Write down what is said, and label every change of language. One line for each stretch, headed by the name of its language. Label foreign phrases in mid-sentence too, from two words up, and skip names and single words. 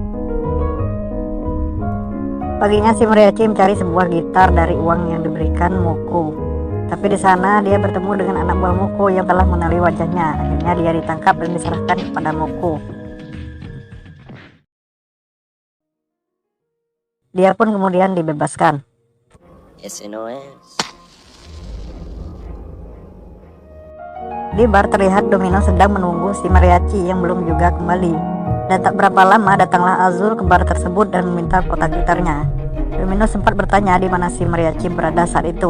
Indonesian: Paginya si mariachi mencari sebuah gitar dari uang yang diberikan Moko. Tapi di sana dia bertemu dengan anak buah Moko yang telah mengenali wajahnya. Akhirnya dia ditangkap dan diserahkan kepada Moko. Dia pun kemudian dibebaskan.
Spanish: Ese no es.
Indonesian: Di bar terlihat Domino sedang menunggu si Mariachi yang belum juga kembali. Dan tak berapa lama datanglah Azul ke bar tersebut dan meminta kotak gitarnya. Domino sempat bertanya di mana si Mariachi berada saat itu.